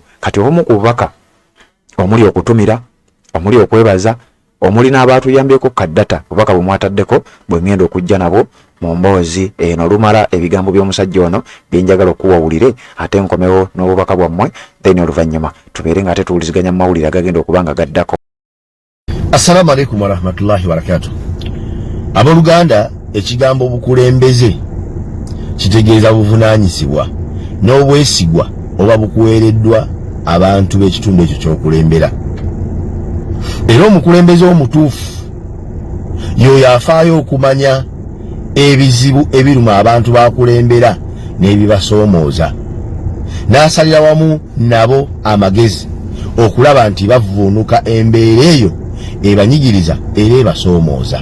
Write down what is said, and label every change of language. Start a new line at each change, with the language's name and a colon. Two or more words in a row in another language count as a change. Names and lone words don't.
Ganda: Kati obumu ku bubaka omuli okutumira, omuli okwebaza, omuli n'abatuyambyeko kaddata bubaka bwe mwataddeko bwe ngenda okujja nabo mu mboozi eno lumala ebigambo by'omusajja ono byenjagala okuwawulire ate nkomewo n'obubaka bwammwe then oluvannyuma tubeere nga ate tuwuliziganya mu mawulire agagenda okuba nga gaddako.
Arabic: السلام عليكم ورحمة الله وبركاته.
Ganda: Abooluganda, ekigambo obukulembeze kitegeeza buvunaanyizibwa n'obwesigwa oba bukuweereddwa abantu b'ekitundu ekyo ky'okulembera. Era omukulembeze omutuufu y'oyo afaayo okumanya ebizibu ebiruma abantu bakulembera n'ebibasoomooza, n'asalira wamu nabo amagezi okulaba nti bavuunuka embeera eyo ebanyigiriza era ebasoomooza.